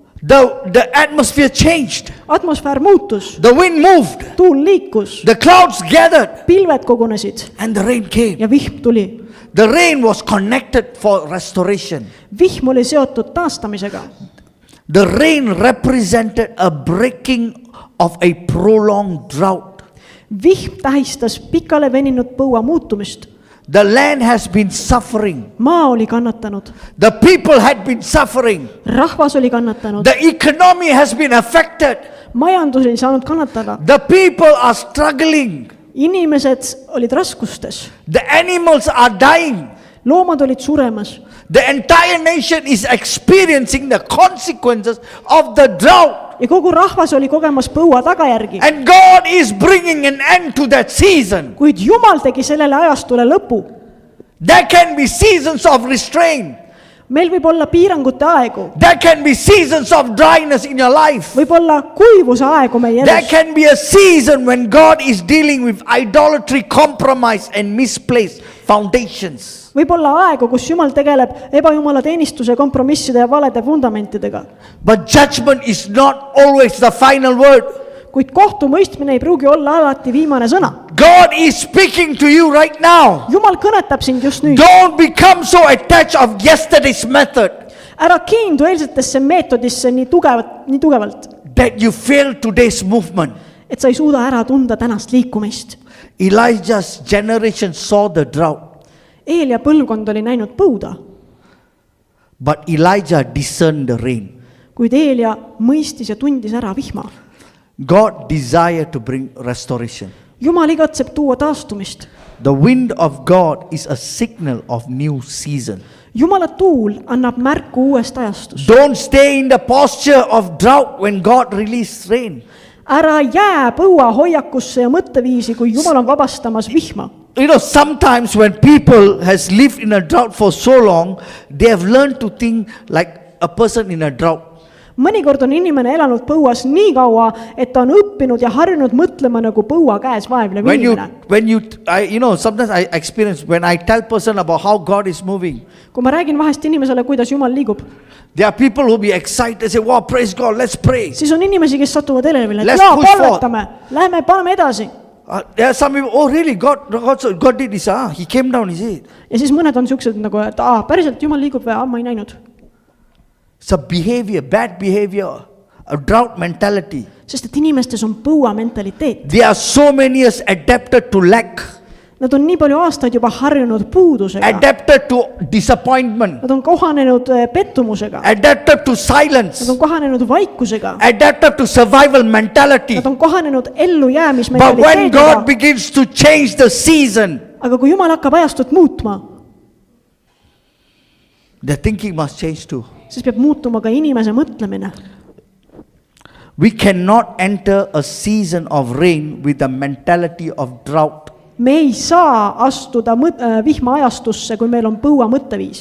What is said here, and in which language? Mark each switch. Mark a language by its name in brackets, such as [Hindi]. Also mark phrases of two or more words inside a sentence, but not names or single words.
[English] The atmosphere changed. [Estonian] atmosfäär muutus , [English] The wind moved. [Estonian] tuul liikus , [English] The clouds gathered [Estonian] pilved kogunesid [English] and the rain came. [Estonian] ja vihm tuli . [English] The rain was connected for restoration. [Estonian] vihm oli seotud taastamisega . [English] The rain represented a breaking of a prolonged drought. [Estonian] vihm tähistas pikale veninud põua muutumist . [English] The land has been suffering. [Estonian] maa oli kannatanud , [English] The people had been suffering. [Estonian] rahvas oli kannatanud , [English] The economy has been affected. [Estonian] majandus ei saanud kannatada , [English] The people are struggling. [Estonian] inimesed olid raskustes , [English] The animals are dying. [Estonian] loomad olid suremas . [English] The entire nation is experiencing the consequences of the drought. [Estonian] ja kogu rahvas oli kogemas põua tagajärgi , [English] And God is bringing an end to that season. [Estonian] kuid Jumal tegi sellele ajastule lõpu . [English] There can be seasons of restraint. [Estonian] meil võib olla piirangute aegu , [English] There can be seasons of dryness in your life. [Estonian] võib olla kuivuse aegu meie [English] There [Estonian] elus , [English] can be a season when God is dealing with idolatry, compromise, and misplaced foundations. [Estonian] võib olla aegu , kus Jumal tegeleb ebajumala teenistuse , kompromisside ja valede fundamentidega . [English] But judgment is not always the final word. [Estonian] kuid kohtumõistmine ei pruugi olla alati viimane sõna . [English] God is speaking to you right now. [Estonian] Jumal kõnetab sind just nüüd . [English] Don't become so attached of yesterday's method [Estonian] ära kiindu eilsetesse meetodisse nii tugevalt , [English] that you fail today's movement. [Estonian] et sa ei suuda ära tunda tänast liikumist . [English] Elijah's generation saw the drought, [Estonian] Eelia põlvkond oli näinud põuda , [English] but Elijah discerned the rain. [Estonian] kuid Eelia mõistis ja tundis ära vihma . [English] God desired to bring restoration. [Estonian] Jumal igatseb tuua taastumist . [English] The wind of God is a signal of new season. [Estonian] Jumala tuul annab märku uuest ajastust . [English] Don't stay in the posture of drought when God releases rain. [Estonian] ära jää põuahoiakusse ja mõtteviisi, kui Jumal on vabastamas vihma. [English] You know, sometimes when people has lived in a drought for so long, they have learned to think like a person in a drought. [Estonian] Mõnikord on inimene elanud põuas nii kaua, et ta on õppinud ja harjunud mõtlema nagu põua käes vaevlev inimene. [English] You know, sometimes I experience when I tell person about how God is moving. [Estonian] Kui ma räägin vahest inimesele, kuidas Jumal liigub, [English] There are people who be excited, say, wow, praise God, let's pray. [Estonian] siis on inimesi, kes satuvad elevile, et [English] Let's [Estonian] jaa, [English] push [Estonian] palvetame, lähme, paneme edasi. [English] There are some people, oh really, God did this, he came down, he said. [Estonian] Ja siis mõned on siuksed nagu, et päriselt Jumal liigub või, ma ei näinud. [English] It's a behavior, bad behavior, a drought mentality. [Estonian] Sest et inimestes on põua mentaliteet. [English] They are so many years adapted to lack, [Estonian] Nad on nii palju aastaid juba harjunud puudusega. [English] adapted to disappointment, [Estonian] Nad on kohanenud pettumusega. [English] adapted to silence, [Estonian] Nad on kohanenud vaikusega. [English] adapted to survival mentality. [Estonian] Nad on kohanenud [English] But when [Estonian] ellujäämismentaliteediga. [English] God begins to change the season, [Estonian] Aga kui Jumal hakkab ajastut muutma, [English] their thinking must change too. [Estonian] siis peab muutuma ka inimese mõtlemine. [English] We cannot enter a season of rain with the mentality of drought. [Estonian] Me ei saa astuda vihmaajastusse, kui meil on põua mõtteviis.